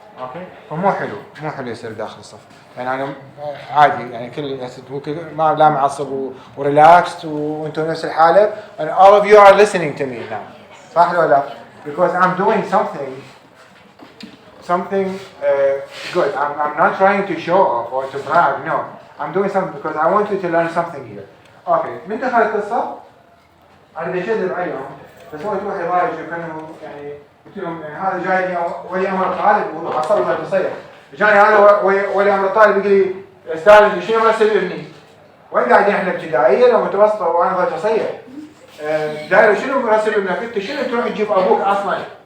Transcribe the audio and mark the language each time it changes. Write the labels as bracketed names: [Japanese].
[Arabic] اوكي؟ فمو حلو يصير داخل الصف. يعني انا عادي يعني كل ما لا معصب وريلاكست وانتم نفس الحالة [English] and all of you are listening to me now. [Arabic] صح ولا لا؟ [English] Because I'm doing something good. I'm not trying to show off or to brag. No. I'm doing something because I want you to learn something here. Okay. [Arabic] من دخلت الصف أنا بشدد عليهم فسويت روحي ضايج وكانوا يعني قلت لهم يعني هذا جاي ولي أمر طالب وعصبي ما تصير. جاني هذا ولي أمر طالب يقول لي أستاذ أنت شنو مرسل ابني؟ وين قاعدين إحنا ابتدائية لو متوسطة وأنا ضايج أصير؟ داير شنو مرسل ابنك؟ أنت شنو تروح تجيب أبوك أصلاً؟